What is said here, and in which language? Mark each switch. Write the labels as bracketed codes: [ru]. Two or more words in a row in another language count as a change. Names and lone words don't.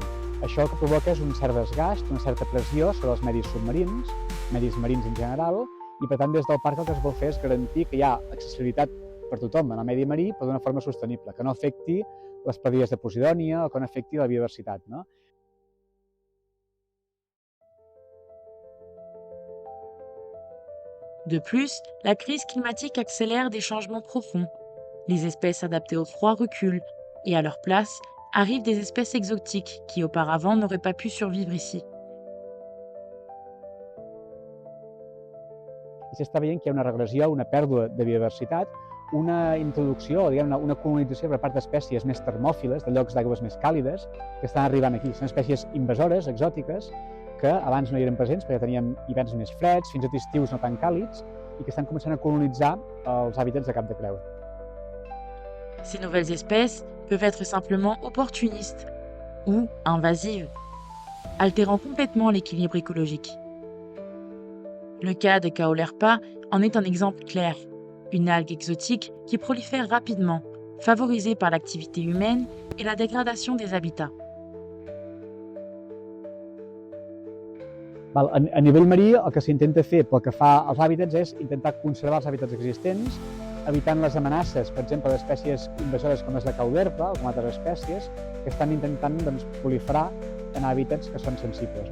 [ca] Això el que provoca és un cert desgast, una certa pressió sobre els medis submarins, medis marins en general, i per tant des del parc el que es vol fer és garantir que hi ha accessibilitat per tothom en el medi marí, però d'una forma sostenible, que no afecti les padies de Posidònia o que no afecti la biodiversitat, no? [fr] De plus, la crise climatique accélère des changements profonds. Les espèces adaptées au froid reculent, et à leur place, arrivent des espèces exotiques qui auparavant n'auraient pas pu survivre ici. [ca] I s'està veient que hi ha una regressió, una pèrdua de biodiversitat, una introducció, una colonització per part d'espècies més termòfiles, de llocs d'aigües més càlides, que estan arribant aquí. Són espècies invasores, exòtiques, que abans no hi eren presents perquè teníem hiverns més freds, fins i tot estius no tan càlids, i que estan començant a colonitzar els hàbitats de Cap de Creus. [fr] Ces nouvelles espèces peuvent être simplement opportunistes ou invasives, altérant complètement l'équilibre écologique. Le cas de Caolerpa en est un exemple clair, une algue exotique qui prolifère rapidement, favorisée par l'activité humaine et la dégradation des habitats. [ca] A nivell marí, el que s'intenta fer pel que fa als hàbitats és intentar conservar els hàbitats existents, evitant les amenaces, per exemple, d'espècies invasores com és la caulerpa o com altres espècies, que estan intentant proliferar en hàbitats que són sensibles.